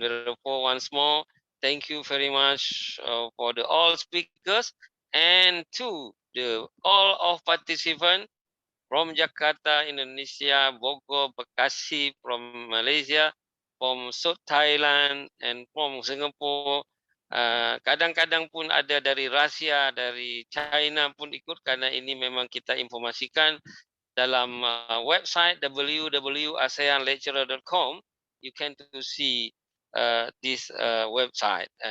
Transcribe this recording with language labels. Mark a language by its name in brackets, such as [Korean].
[English] Therefore, once more, thank you very much for the all speakers and to the all of participants from Jakarta, Indonesia, Bogor, Bekasi, from Malaysia, from South Thailand, and from Singapore. [Indonesian] Kadang-kadang pun ada dari Rusia, dari China pun ikut, karena ini memang kita informasikan dalam website www.aseanlecturer.com. [English] You can to see this website.